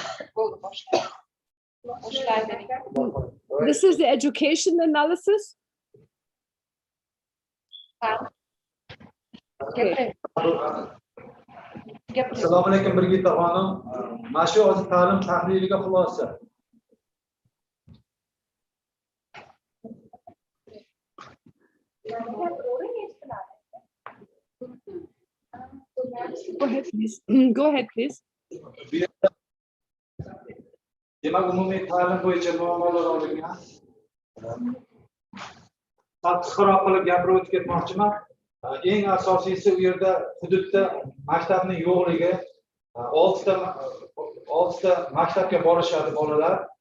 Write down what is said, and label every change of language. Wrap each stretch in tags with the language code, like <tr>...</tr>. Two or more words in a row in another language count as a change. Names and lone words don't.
<uz>Bo'ldi, boshqa. Boshqa</uz> <en>This is the education analysis. Okay.</en> <uz>Assalomu alaykum Birgita xonim. Mana shu hozir ta'lim tahliliga xulosa.</uz> <en>Go ahead, please. Go ahead, please.</en> <uz>Demak, umumiy ta'lim bo'yicha muammolar olingan. Qisqaroq qilib gapirib o'tib ketmoqchiman. Eng asosiysi u yerda hududda maktabning yo'qligi, 6 ta maktabga borishadi bolalar.</uz>